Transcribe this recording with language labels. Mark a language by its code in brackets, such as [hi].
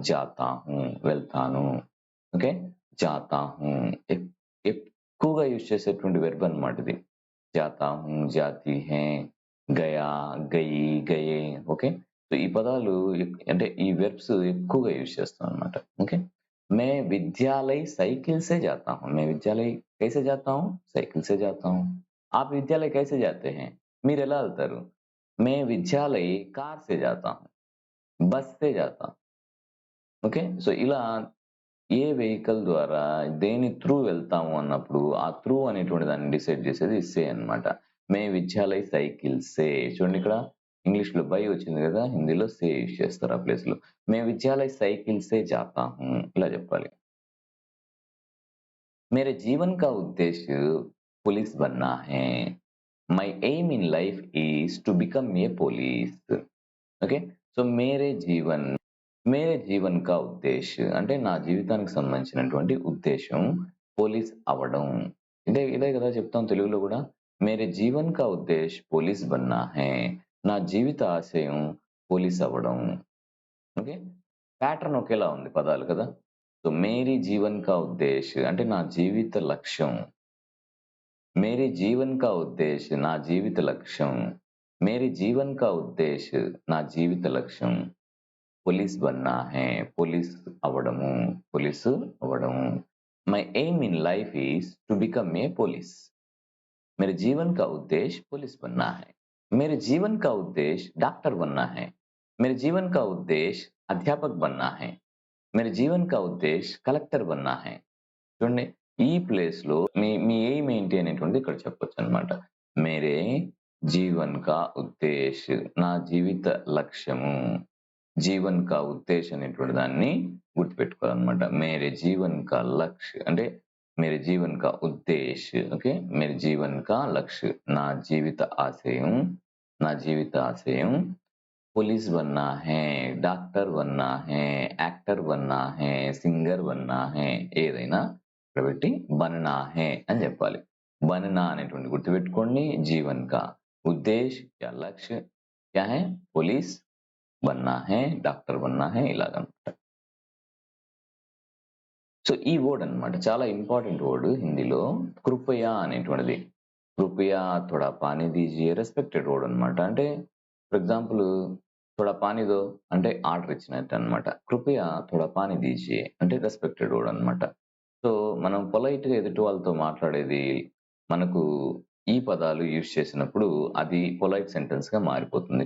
[hi] జాతా who [te] వెళ్తాను. Okay. జాతా who ఎక్కువగా use చేసేటువంటి వెర్బ్ అన్నమాట ఇది. [hi] జాతా who, జాతీ high, Gaya, గయి, Gaye. Okay. [te] So ఈ పదాలు అంటే ఈ వెర్బ్స్ ఎక్కువగా యూజ్ చేస్తాం అన్నమాట. ఓకే. [hi] मैं विद्यालय साइकिल से जाता हूँ. मैं विद्यालय कैसे जाता हूँ? साइकिल से जाता हूँ. आप विद्यालय कैसे जाते हैं? [te] మీరు ఎలా వెళ్తారు? [hi] मैं विद्यालय कार से जाता हूँ. బస్ से जाता हूँ. ఓకే. [te] సో ఇలా ఏ వెహికల్ ద్వారా దేని త్రూ వెళ్తాము అన్నప్పుడు ఆ త్రూ అనేటువంటి దాన్ని డిసైడ్ చేసేది సే అన్నమాట. [hi] మే విద్యాలయ్ సైకిల్ సే. [te] చూడండి ఇక్కడ ఇంగ్లీష్‌లో బై వచ్చింది కదా, హిందీలో సే యూజ్ చేస్తారు ఆ ప్లేస్‌లో. [hi] మే విద్యాలయ్ సైకిల్ సే జాతా హూ [te] ఇలా చెప్పాలి. [hi] मेरे जीवन का उद्देश्य पुलिस बनना है. [en] My aim in life is to become a police. Okay. [te] So [hi] మేరే జీవన్ కా ఉద్దేశ్ [te] అంటే నా జీవితానికి సంబంధించినటువంటి ఉద్దేశం పోలీస్ అవ్వడం. ఇదే కదా చెప్తాం తెలుగులో కూడా. [hi] మేరే జీవన్ కా ఉద్దేశ్ పోలీస్ బన్నా హై. [te] నా జీవిత ఆశయం పోలీస్ అవ్వడం. ఓకే. ప్యాటర్న్ ఒకేలా ఉంది పదాలు కదా. సో [hi] మేరీ జీవన్ కా ఉద్దేశ్ [te] అంటే నా జీవిత లక్ష్యం. [hi] మేరీ జీవన్ కా ఉద్దేశ్ [te] నా జీవిత లక్ష్యం. [hi] మేరీ జీవన్ కా ఉద్దేశ్ [te] నా జీవిత లక్ష్యం [hi] పోలీస్ బన్నా హై. [te] పోలీస్ అవ్వడము, పోలీసు అవ్వడము. [en] My aim in life is to become a police. [hi] मेरे जीवन का उद्देश्य पुलिस बनना है. मेरे जीवन का उद्देश्य डॉक्टर बनना है. मेरे जीवन का उद्देश्य अध्यापक बनना है. मेरे जीवन का उद्देश्य కలెక్టర్ बनना है. [te] చూడండి ఈ ప్లేస్ లో మీ మీ ఎయిమ్ ఏంటి అనేటువంటిది ఇక్కడ చెప్పొచ్చు అనమాట. [hi] మేరే జీవన్ కా ఉద్దేశ్ [te] నా జీవిత లక్ష్యము. [hi] జీవన్ కా ఉద్దేశ్ [te] అనేటువంటి దాన్ని గుర్తుపెట్టుకోవాలన్నమాట. [hi] మేరే జీవన్ కా లక్ష్య [te] అంటే [hi] मेरे जीवन का उद्देश्य ओके मेरे जीवन का लक्ष्य [te] ना जीवित आशयम [hi] ना जीवित आशयम पुलिस बनना है डॉक्टर बनना है एक्टर बनना है सिंगर बनना है [te] ఏదైనా కాబట్టి [hi] बनना है [te] అని చెప్పాలి. बनना అనేటువంటి గుర్తుపెట్టుకోండి. [hi] जीवन का उद्देश्य या लक्ष्य क्या है पुलिस बनना है डॉक्टर बनना है [te] ఇలాగనమాట. సో ఈ వర్డ్ అన్నమాట చాలా ఇంపార్టెంట్ వర్డ్ హిందీలో కృపయా అనేటువంటిది. [hi] కృపయా థోడా పానీ దీజియే [te] రెస్పెక్టెడ్ వర్డ్ అన్నమాట. అంటే ఫర్ ఎగ్జాంపుల్ [hi] థోడా పానీ దో [te] అంటే ఆర్డర్ ఇచ్చినట్టు అన్నమాట. [hi] కృపయా థోడా పానీ దీజియే [te] అంటే రెస్పెక్టెడ్ వర్డ్ అన్నమాట. సో మనం పొలైట్ గా ఎదుటి వాళ్ళతో మాట్లాడేది మనకు ఈ పదాలు యూజ్ చేసినప్పుడు అది పొలైట్ సెంటెన్స్ గా మారిపోతుంది.